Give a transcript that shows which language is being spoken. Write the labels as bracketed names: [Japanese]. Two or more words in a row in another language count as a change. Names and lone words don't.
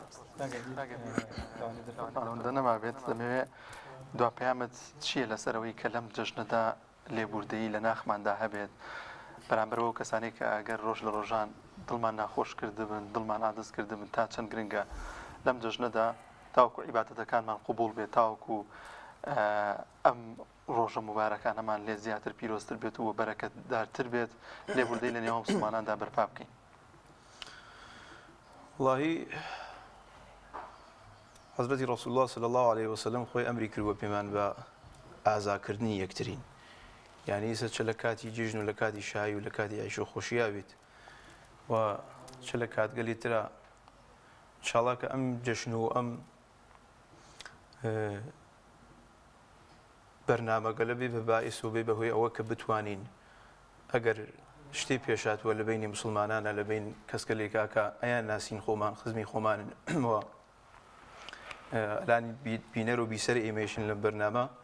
[Central Kurdish] نەما بێت دەمەوێت دواپەیامت چییە لەسەرەوەی کە لەم جەژنەدا لێبوردەیی لە ناخماندا هەبێت بەرامبەرەوە کەسانێک کە ئەگەر ڕۆژ لە ڕۆژان دڵمان ناخۆش کردبن دڵمان ئادەست کردبن تا چەند گرنگە لەم جەژنەدا تاوەکو عیبادەتەکانمان قبول بێت تاوەکو ئەم ڕۆژە مبارەکانەمان لێ زیاتر پیرۆزتر بێت و بەرەکەتدارتر بێت لێبوردەی لە نێوان مسلماناندا بەرپا بکەین. والله حضرتی [Arabic] رسول الله صلی الله عليه وسلم [Central Kurdish] خۆی ئەمری کردووە پێمان بە ئازاکردنی یەکترین، یعنی ئێستا چ لە کاتی جێژن و لە کاتی شایی و لە کاتی عیش و خۆشییا بێت و چ لە کاتگەلی ترە انشاءالله کە ئەم جەشن و ئەم بەرنامەگەلە بێ بە باعث و بێ بەهۆی ئەوە کە بتوانین ئەگەر شتێ پێشاتوە لە بینی مسلمانانە لە بین کەسکەلێکا کە ئەیان ناسین خۆمان خزمی خۆمانن وە ئەلانی بینەر و بیسەر ئێمەشن لە بەرنامە